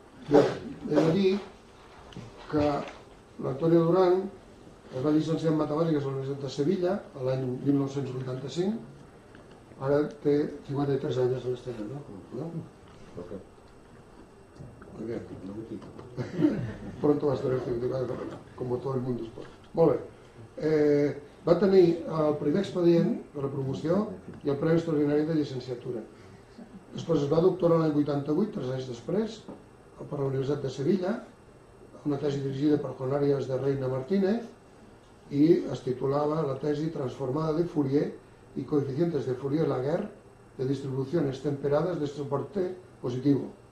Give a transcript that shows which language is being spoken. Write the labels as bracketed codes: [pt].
[ca] He de dir que l'Antonio Duran es va llicenciar en matemàtiques a la Universitat de Sevilla l'any 1985, ara té 53 anys [es] en este año, ¿no? Muy bien. Pronto va a estar certificado como todo el mundo espera. [ca] Molt bé. Va tenir el primer expedient de la promoció i el Premi Extraordinari de Llicenciatura. Després es va doctorar l'any 88, 3 anys després, per la Universitat de Sevilla, una tesi dirigida per Juan Arias de Reina Martínez, i es titulava la tesi Transformada de Fourier y coeficientes de Fourier-Laguerre de distribuciones temperadas de soporte positivo.